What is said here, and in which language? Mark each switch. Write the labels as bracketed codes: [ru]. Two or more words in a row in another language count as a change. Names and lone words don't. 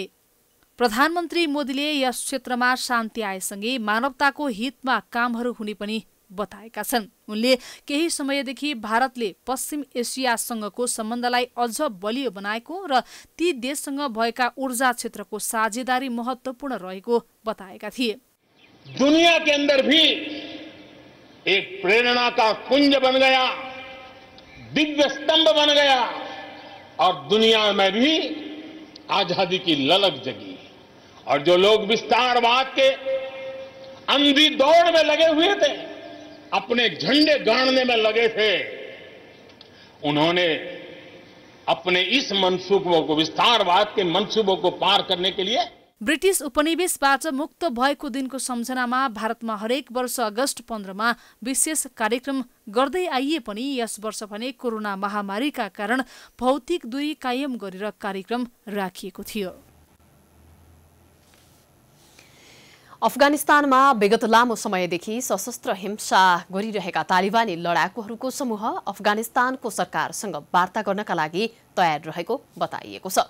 [ne] प्रधानमन्त्री मोदीले यस क्षेत्रमा शान्ति आएसँगै मानवताको हितमा कामहरू हुने पनि बताएका छन्। उनले केही समयदेखि भारतले पश्चिम एसियासँगको सम्बन्धलाई अझ बलियो बनाएको र ती देशसँग भएका ऊर्जा क्षेत्रको साझेदारी महत्त्वपूर्ण रहेको बताएका थिए। [hi] दुनिया के अंदर भी एक प्रेरणा का कुंज बन गया, दिव्य स्तंभ बन गया और दुनिया में भी आजादी की ललक जगी। और जो लोग विस्तारवाद के अंधी दौड़ में लगे हुए थे, अपने झंडे गाड़ने में लगे थे, उन्होंने अपने इस मंसूबों को, विस्तारवाद के मंसूबों को पार करने के लिए [ne] ब्रिटिश उपनिवेशबाट मुक्त भएको दिनको सम्झनामा भारतमा हरेक वर्ष अगस्त 15मा विशेष कार्यक्रम गर्दै आइए पनि यस वर्ष भने कोरोना महामारीका कारण भौतिक दूरी कायम गरेर कार्यक्रम राखिएको थियो। अफगानिस्तानमा विगत लामो समयदेखि सशस्त्र हिंसा गरिरहेका तालिबानी लडाकुहरूको समूह अफगानिस्तानको सरकारसँग वार्ता गर्नका लागि तयार रहेको बताइएको छ।